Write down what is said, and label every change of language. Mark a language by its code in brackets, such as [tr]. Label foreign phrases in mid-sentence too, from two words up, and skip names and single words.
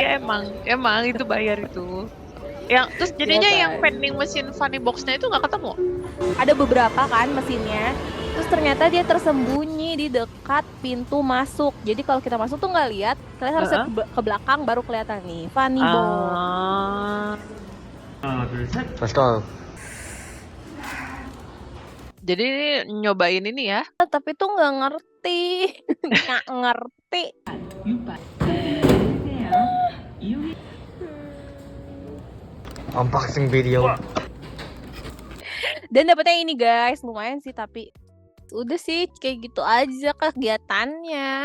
[id] Iya emang itu bayar itu. Yang terus jadinya Iya yang kan? vending mesin [en] funny box- [id] nya itu nggak ketemu. Ada beberapa kan mesinnya. Terus ternyata dia tersembunyi di dekat pintu masuk. Jadi kalau kita masuk tuh nggak lihat, kalian harus lihat ke belakang baru kelihatan nih [en] funny box. [ko] 하나, 둘, 셋. [en] Let's go. [id] Jadi nyobain ini ya. Tapi tuh nggak ngerti, nggak ngerti. [en] Unboxing video. [id] Dan dapetnya ini guys, lumayan sih tapi udah sih kayak gitu aja kegiatannya.